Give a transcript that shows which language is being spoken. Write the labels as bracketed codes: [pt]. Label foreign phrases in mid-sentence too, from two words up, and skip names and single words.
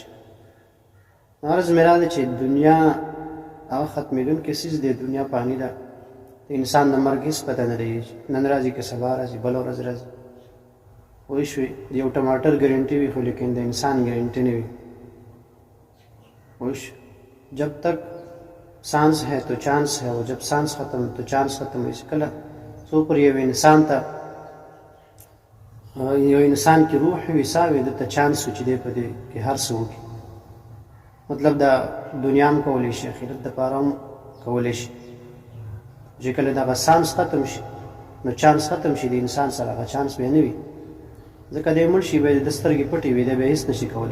[ps] عرض مې را دی چې دنیا هغه ختمېدونکی څیز دی، دنیا فاني ده، د انسان د مرګ هېڅ پته نه لګېږي، نن راځي که سبا راځي، بله ورځ راځي. پوه شوې؟ د یو ټماټر ګارنټي وي خو لیکن د انسان ګارنټي نه وي. پوه شو؟ [ur] جب تک سانس ہے تو چانس ہے اور جب سانس ختم تو چانس ختم. [ps] وایي چې کله څو پر یو انسان ته یو انسان کې روح وي، ساه وي، دته چانس و چې دی په دې کې هر څه وکړي. مطلب دا دنیا هم کولی شي، آخرت دپاره هم کولی شي. چې کله دغه سانس ختم شي نو چانس ختم شي، د انسان سره هغه چانس بیا نه وي، ځکه دی مړ شي، بیا د سترګې پټې وي، دی بیا هېڅ نشي کولی.